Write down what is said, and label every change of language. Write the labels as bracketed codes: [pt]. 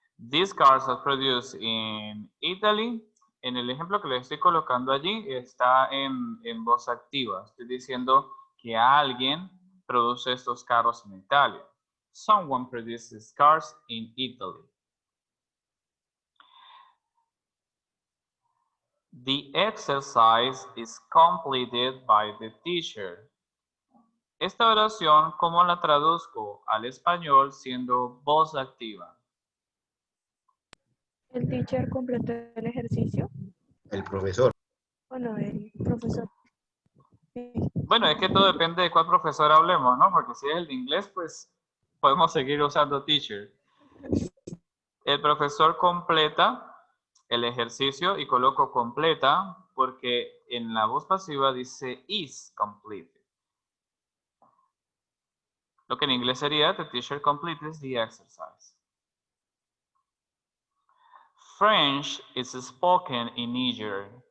[en] These cars are produced in Italy. [es] En el ejemplo que les estoy colocando allí está en voz activa. Estoy diciendo que alguien produce estos carros en Italia. [en] Someone produces cars in Italy. The exercise is completed by the teacher. [es] Esta oración, ¿cómo la traduzco al español siendo voz activa? El teacher completó el ejercicio. El profesor. Bueno, el profesor. Bueno, es que todo depende de cuál profesor hablemos, ¿no? Porque si es el de inglés, pues podemos seguir usando teacher. El profesor completa el ejercicio y coloco completa porque en la voz pasiva dice is completed. Lo que en inglés sería [en] the teacher completes the exercise. French is spoken in Niger.